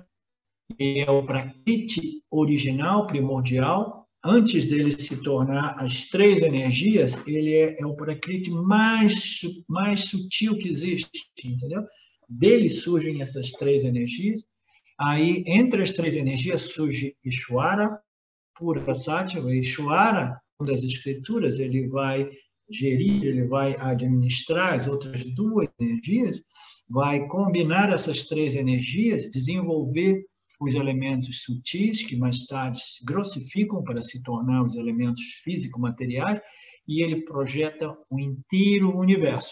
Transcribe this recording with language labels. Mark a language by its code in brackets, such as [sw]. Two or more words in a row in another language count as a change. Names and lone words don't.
[pt] Ele é o Prakriti original, primordial. Antes dele se tornar as três energias, ele é o Prakriti mais sutil que existe, entendeu? Dele surgem essas três energias. Aí, entre as três energias, surge Ishvara, pura sattva. Ishvara, das escrituras, ele vai gerir, ele vai administrar as outras duas energias, vai combinar essas três energias, desenvolver os elementos sutis, que mais tarde se grossificam para se tornar os elementos físico-materiais, e ele projeta o inteiro universo.